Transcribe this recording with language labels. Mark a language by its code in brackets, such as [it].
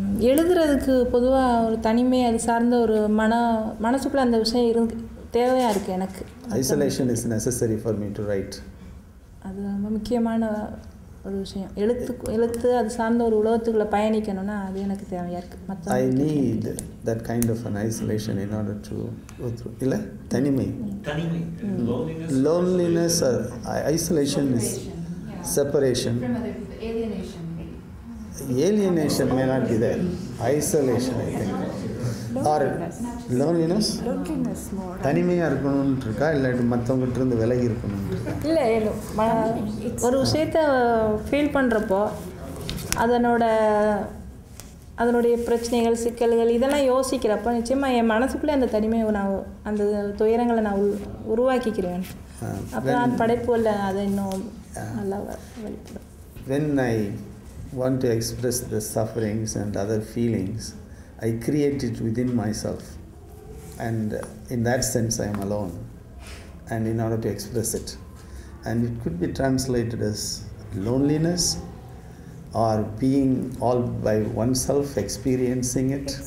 [ta] எழுதுறதுக்கு பொதுவாக ஒரு தனிமை, அது சார்ந்த ஒரு மனசுக்குள்ளே அந்த விஷயம் தேவையாக இருக்குது எனக்கு. [en] Isolation is necessary for me to write. [ta] அது ரொம்ப முக்கியமான ஒரு விஷயம். எழுத்து அது சார்ந்த ஒரு உலகத்துக்குள்ளே பயணிக்கணும்னா அது எனக்கு தேவையாக இருக்குது. [en] I need that kind of an isolation in order to go through. [ta] இல்லை தனிமை, [en] loneliness or isolation is separation. From other people, alienation. Alienation may not be there. Isolation, I think. Or loneliness. [ta] தனிமையாக இருக்கணும்னு இருக்கா, இல்லாட்டி மற்றவங்ககிட்ட இருந்து விலகி இருக்கணும்னு இருக்கா? இல்லை, ஒரு விஷயத்தை ஃபீல் பண்ணுறப்போ அதனுடைய பிரச்சனைகள், சிக்கல்கள் இதெல்லாம் யோசிக்கிறப்போ நிச்சயமாக என் மனசுக்குள்ளே அந்த தனிமையை நான் அந்த துயரங்களை நான் உருவாக்கிக்கிறேன். அப்போ நான் படைப்புல அதை இன்னும் நல்லா வெளிப்படும். [en] When I want to express the sufferings and other feelings, I create it within myself, and in that sense I am alone, and in order to express it, and it could be translated as loneliness or being all by oneself, experiencing it.